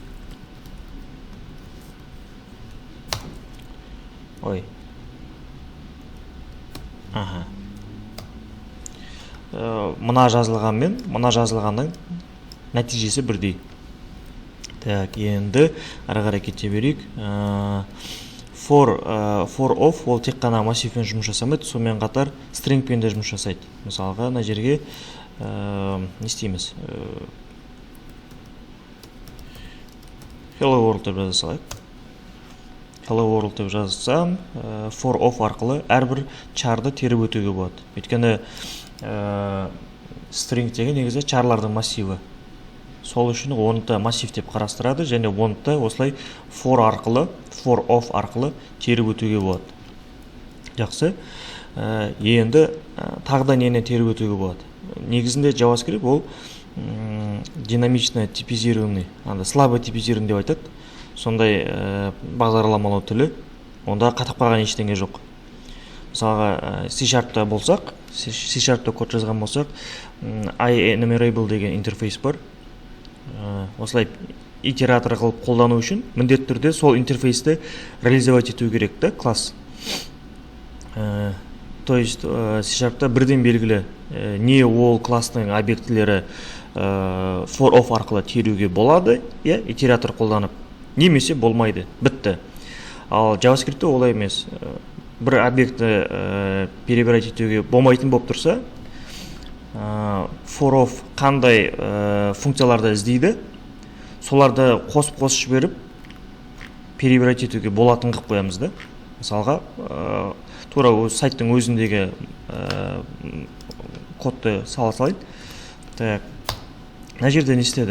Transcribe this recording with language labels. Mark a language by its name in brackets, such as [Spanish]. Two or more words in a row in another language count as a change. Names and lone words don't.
[Kazakh] Ой. Аха. Мына жазылғанмен, мына жазылғанның нәтижесі бірдей. Так, енді әрі қарай кете берейік. [English] For of [Kazakh] ол тек қана массивпен жұмыс жасамайды, сонымен қатар stringпен де жұмыс жасайды. Мысалға, мына жерге не істейміз? [English] Hello world [Kazakh] деп жаза салайық. [English] Hello world [Kazakh] деп жазсам, [English] for of [Kazakh] арқылы әрбір чарды теріп өтуге болады. Өйткені string деген негізі чарлардың массиві. Сол үшін оны массив деп қарастырады, және оны осылай [English] for of [Kazakh] арқылы теріп өтуге болады. Жақсы. Енді тағда нені теріп өтуге болады. Негізінде JavaScript ол [Russian] динамично типизированный, слабо типизированный [Kazakh] деп айтады. Сондай бағдарламалау тілі, онда қатып қалған ештеңе жоқ. Мысалға C# болсақ, C# код жазған болсақ, IEnumerable деген интерфейс бар. Осылай итератор қылып қолдану үшін міндетті түрде сол интерфейсті реализовать ету керек та, класс. [Russian] То есть [Kazakh] C# бірден белгілі не ол класстың объектілері [English] for of [Kazakh] арқылы теруге болады, итератор қолданып, немесе болмайды, бітті. Ал JavaScript олай емес. Бір объектті перебирать етуге болмайтын болып тұрса, [English] for of [Kazakh] қандай функцияларды іздейді, соларды қосып жіберіп перебирать етуге болатын қылып қоямыз да. Мысалға, тура сайттың өзіндегі кодты сала салайын. Так, мына жерде не істеді?